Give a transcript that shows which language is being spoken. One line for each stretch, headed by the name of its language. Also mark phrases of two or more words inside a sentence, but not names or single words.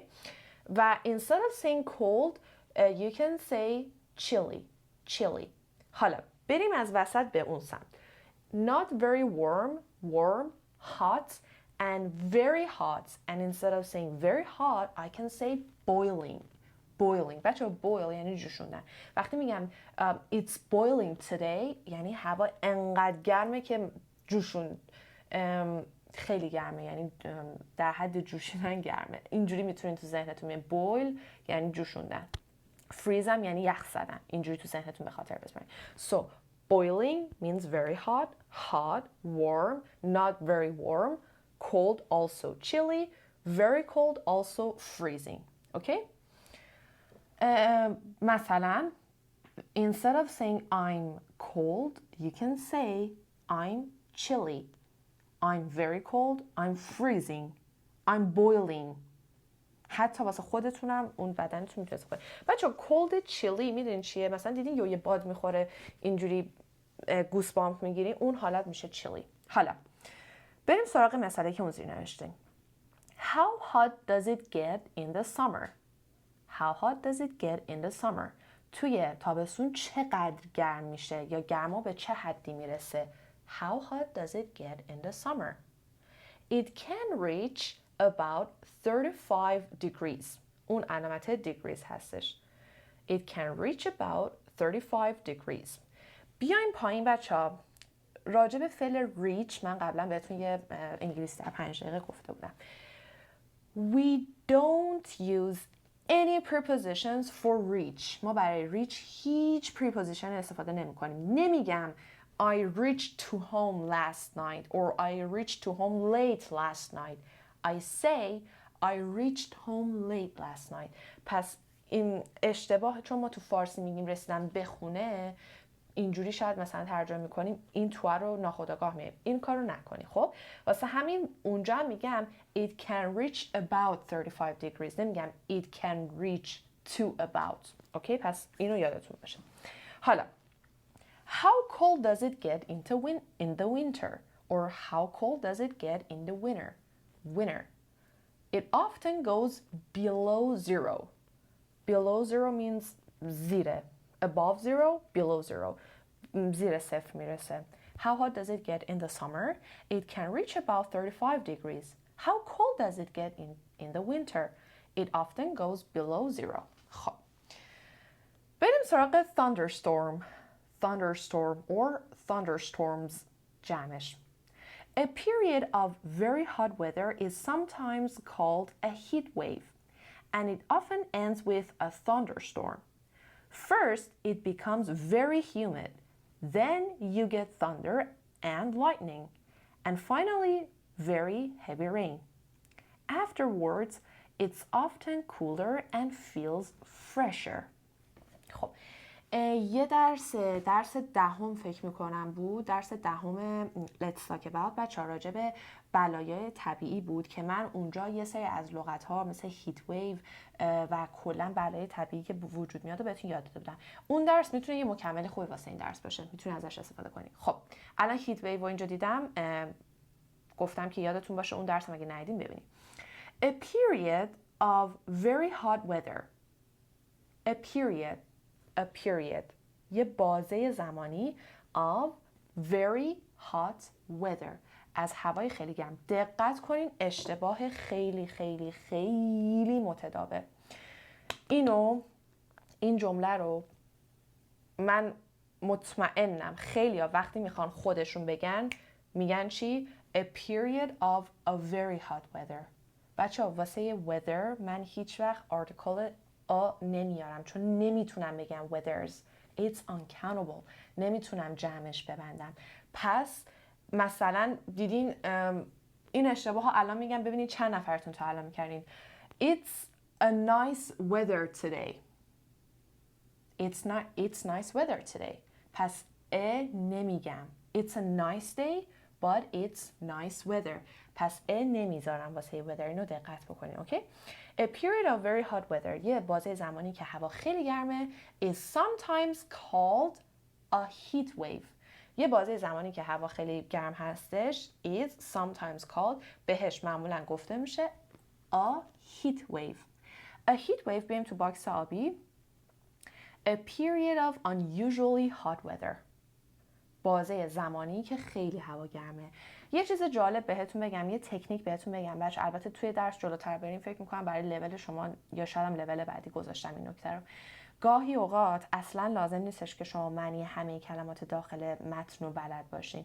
English: و instead of saying cold you can say chilly, chilly.
Persian: حالا بریم از وسط به اون سمت.
English: not very warm, warm, hot and very hot, and instead of saying very hot I can say boiling, boiling.
Persian: بچه boil یعنی جوشوندن. وقتی میگم
English: it's boiling today
Persian: یعنی هوا انقدر گرمه که جوشون خیلی گرمه، یعنی در حد جوشیدن گرمه. اینجوری میتونید تو ذهنتون بیارین boil یعنی جوشوندن، freeze هم یعنی یخ زدن. اینجوری تو ذهنتون به خاطر بسپارین.
English: So boiling means very hot, hot, warm, not very warm, cold also chilly, very cold also freezing. Okay? مثلا instead of saying I'm cold you can say I'm chilly, I'm very cold, I'm freezing, I'm boiling.
Persian: حتی واسه خودتونم اون بدنتون میتونه استفاده. بچه‌ها
English: cold chilly
Persian: میدونین چیه؟ مثلا دیدین یه باد میخوره اینجوری
English: goose bump
Persian: میگیرین، اون حالت میشه chilly. حالا بریم سراغ مثالی که اون زیر نوشتیم.
English: How hot does it get in the summer? How hot does it get in the summer?
Persian: توی تابستون چقدر گرم میشه یا گرما به چه حدی میرسه؟
English: How hot does it get in the summer? It can reach about 35 degrees.
Persian: اون علامت degrees هستش.
English: It can reach about 35 degrees.
Persian: بیایم پایین بچه ها. راجع به فعل reach من قبلا بهتون یه انگلیسی در 5 دقیقه گفته بودم.
English: We don't use any prepositions for reach.
Persian: ما برای reach هیچ preposition استفاده نمی کنیم.
English: نمیگم I reached to home last night or I reached to home late last night. I say I reached home late last night.
Persian: پس این اشتباه، چون ما تو فارسی میگیم رسیدم به خونه، اینجوری شاید مثلا ترجمه میکنیم این تو رو ناخودآگاه میگیم. این کارو نکنی. خب واسه همین اونجا میگم
English: it can reach about 35 degrees، نمیگم it can reach to about.
Persian: اوکی پس اینو یادتون باشه.
English: حالا how cold does it get in the winter or how cold does it get in the winter? It often goes below zero. Below zero means زیره. Above zero, below zero.
Persian: زیر صفر میرسه.
English: How hot does it get in the summer? It can reach about 35 degrees. How cold does it get in the winter? It often goes below zero.
Persian: خب بریم سراغ thunderstorm.
English: Thunderstorm or thunderstorms جمعش. A period of very hot weather is sometimes called a heat wave, and it often ends with a thunderstorm. First, it becomes very humid. Then you get thunder and lightning. And finally, very heavy rain. Afterwards, it's often cooler and feels fresher.
Persian: خب یه درس دهم فکر میکنم بود، درس دهم
English: Let's Talk About
Persian: بچه ها راجع به بلایای طبیعی بود که من اونجا یه سری از لغات ها مثل
English: heat wave
Persian: و کلا بلای طبیعی که وجود میاد و بهتون یاد داده بودم. اون درس میتونه یه مکمل خوبی واسه این درس باشه، میتونه ازش استفاده کنید. خب الان
English: heat wave
Persian: رو اینجا دیدم، گفتم که یادتون باشه اون درس اگه ندیدین ببینید.
English: A period of very hot weather. A period.
Persian: یه بازه زمانی
English: of very hot weather.
Persian: از هوای خیلی گرم. دقت کنین اشتباه خیلی خیلی خیلی متداول. این جمله رو من مطمئنم خیلی ها وقتی میخوان خودشون بگن میگن چی؟
English: A period of a very hot weather.
Persian: بچه ها واسه weather من هیچ وقت article نمیارم چون نمیتونم بگم weathers.
English: It's uncountable.
Persian: نمیتونم جمعش ببندم. پس مثلا دیدین این اشتباه ها الان میگم ببینید چند نفرتون تا الان میکردین.
English: It's a nice weather today. It's nice weather today.
Persian: پس نمیگم.
English: It's a nice day but it's nice weather.
Persian: پس نمیذارم واسه weather. اینو دقت بکنین. اوکی؟
English: A period of very hot weather.
Persian: یه بازه زمانی که هوا خیلی گرمه
English: is sometimes called a heat wave.
Persian: یه بازه زمانی که هوا خیلی گرم هستش
English: is sometimes called
Persian: بهش معمولا گفته میشه
English: a heat wave. A heat wave
Persian: بریم تو باکس آبی.
English: A period of unusually hot weather.
Persian: بازه زمانی که خیلی هوا گرمه. یه چیز جالب بهتون بگم، یه تکنیک بهتون بگم بچه، البته توی درس جلوتر بریم فکر میکنم برای لول شما یا شاید هم لول بعدی گذاشتم این نکته رو. گاهی اوقات اصلا لازم نیستش که شما معنی همه کلمات داخل متن رو بلد باشین.